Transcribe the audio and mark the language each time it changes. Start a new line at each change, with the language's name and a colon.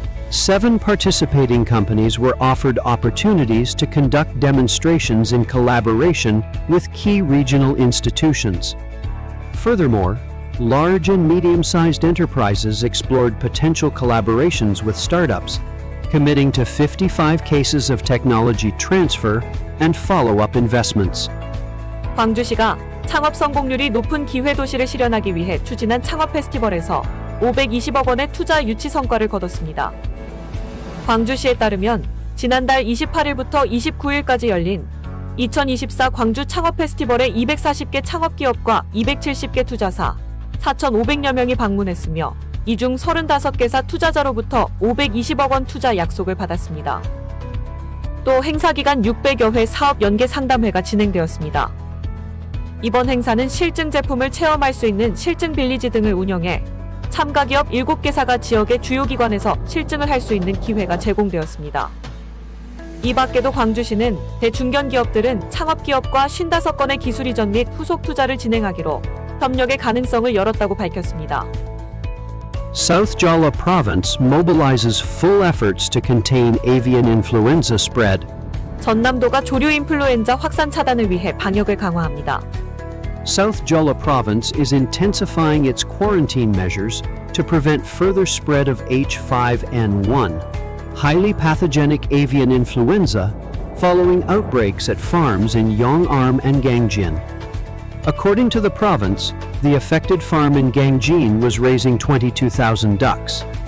English: 7 participating companies were offered opportunities to conduct demonstrations in collaboration with key regional institutions. Furthermore, large and medium-sized enterprises explored potential collaborations with startups, committing to 55 cases of technology transfer and follow-up investments.
Korean: 광주시가 창업 성공률이 높은 기회 도시를 실현하기 위해 추진한 창업 페스티벌에서 520억 원의 투자 유치 성과를 거뒀습니다. 광주시에 따르면 지난달 28일부터 29일까지 열린 2024 광주 창업 페스티벌에 240개 창업기업과 270개 투자사, 4,500여 명이 방문했으며 이 중 35개사 투자자로부터 520억 원 투자 약속을 받았습니다. 또 행사 기간 600여 회 사업 연계 상담회가 진행되었습니다. 이번 행사는 실증 제품을 체험할 수 있는 실증 빌리지 등을 운영해 참가 기업 7개사가 지역의 주요 기관에서 실증을 할 수 있는 기회가 제공되었습니다. 이 밖에도 광주시는 대중견 기업들은 창업 기업과 55건의 기술 이전 및 후속 투자를 진행하기로 협력의 가능성을 열었다고 밝혔습니다.
English: South Jala Province mobilizes full efforts to contain avian influenza spread.
Korean: 전남도가 조류 인플루엔자 확산 차단을 위해 방역을 강화합니다.
English: South Jala Province is intensifying its quarantine measures to prevent further spread of H5N1, highly pathogenic avian influenza, following outbreaks at farms in Yongarm and Gangjin. According to the province, the affected farm in Gangjin was raising 22,000 ducks.